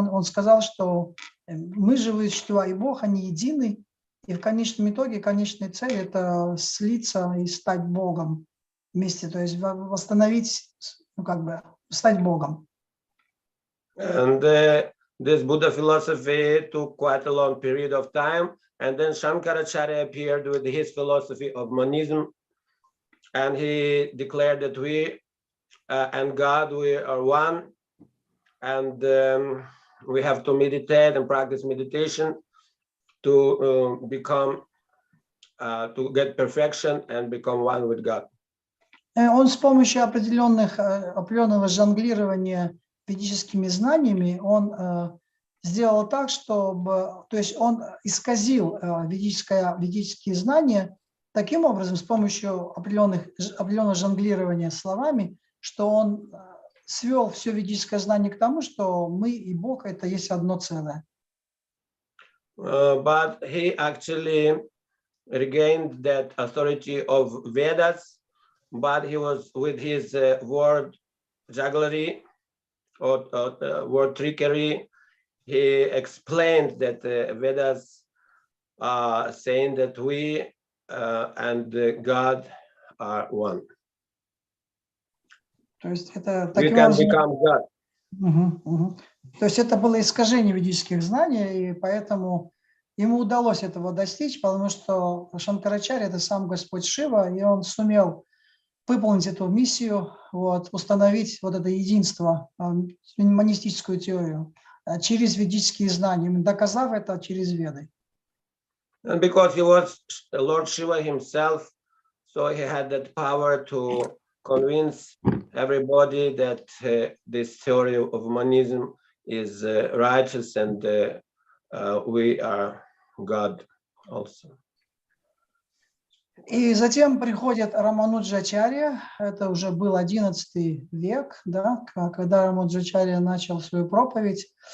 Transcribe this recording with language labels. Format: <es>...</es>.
<ru>Он сказал, что мы живые существа, и Бог, они едины, и в конечном итоге, конечная цель – это слиться и стать Богом вместе, то есть восстановить, стать Богом.</ru> <en>And this Buddha philosophy took quite a long period of time, and then Shankaracharya appeared with his philosophy of monism, and he declared that we and God, we are one, and we have to meditate and practice meditation to become, to get perfection and become one with God.</en> <ru>Он с помощью определенного жонглирования ведическими знаниями, он сделал так, чтобы, то есть он исказил ведические знания таким образом, с помощью определенного жонглирования словами, что он свел все ведическое знание к тому, что мы и Бог – это есть одно целое.</ru> <en>But he actually regained that authority of Vedas, but he was with his word jugglery or word trickery. He explained that Vedas are saying that we and God are one.</en> <ru>То есть это</ru> <en>We</en> <ru>таким</ru> <en>can</en> <ru>образом...</ru> <en>become God.</en> <ru>То есть это было искажение ведических знаний, и поэтому ему удалось этого достичь, потому что Шанкарачарья – это сам Господь Шива, и он сумел выполнить эту миссию, установить вот это единство, монистическую теорию через ведические знания, доказав это через Веды.</ru> <en>And because he was Lord Shiva himself, so he had that power to convince everybody that this theory of monism is righteous and we are God also.</en> <ru>И затем приходит Рамануджачарья, это уже был XI век, да, когда Рамануджачарья начал свою проповедь.</ru>